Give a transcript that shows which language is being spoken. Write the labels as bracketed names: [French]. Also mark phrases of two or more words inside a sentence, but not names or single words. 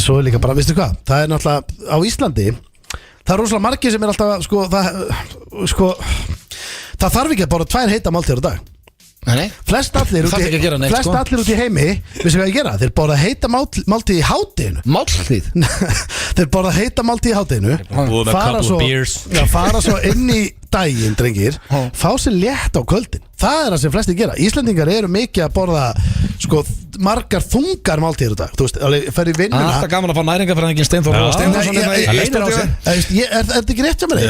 [Icelandic] Svo er líka bara, veistu hvað, það er náttúrulega á Íslandi, það er rosalega margir sem er alltaf, það þarf ekki að borða 2 heita máltíðar á dag. Nei, Flest allir út í heimi, veistu hvað ég gera? Þeir borða heita máltíð í hádeginu. máltíð. Þeir borða heita máltíð í hádeginu, Búið með [English] couple of beers. [Icelandic] fara svo inn í daginn, drengir, fá sér létt á kvöldin. Það er það sem flestir gera. Íslendingar eru mikið að borða margar þungar máltíðir í dag. Þú veist, fer í vinnuna. Alltaf gaman að fá næringafræðingin Steinþór og Steinþórsson Það leynir á sig. Er þetta ekki rétt hjá mér?